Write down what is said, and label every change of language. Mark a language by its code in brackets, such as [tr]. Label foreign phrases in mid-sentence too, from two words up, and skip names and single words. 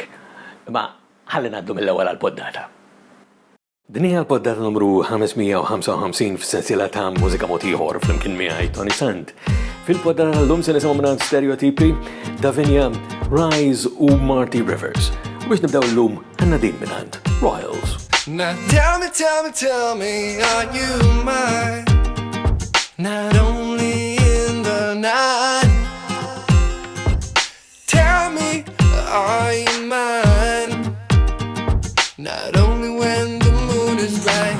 [mt] Ma ħalli ngħaddu mill-ewwel għall-poddata. Din hija l-poddata numru 555 fis-sensiela ta' Mużika Mod Ieħor flimkien miegħi Toni Sant. Fil-poddata llum se nisimgħu minn stereotipi id-dinja, Rise u Marty Rivers. U biex nibdew llum għandna din minn Royals. [en] Now tell me, are you mine? Not only in the night. Tell me, are you mine? Not only when the moon is right.